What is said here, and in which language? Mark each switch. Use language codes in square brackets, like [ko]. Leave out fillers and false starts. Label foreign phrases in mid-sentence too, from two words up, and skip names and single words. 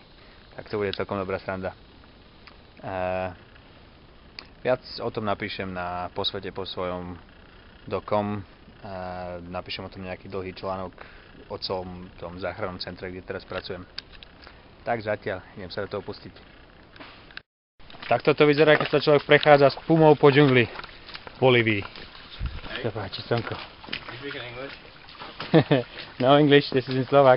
[sk] Tak to bude celkom dobrá sranda. Viac o tom napíšem na posvete po svojom.com. Napíšem o tom nejaký dlhý článok o celom tom záchrannom centre, kde teraz pracujem. Tak zatiaľ, idem sa do toho pustiť. Takto to vyzerá, keď sa človek prechádza s pumou po džungli v Bolívii. Sa páči, Sonko. [en] You speaking English? No English, [sk] this is in Slovak.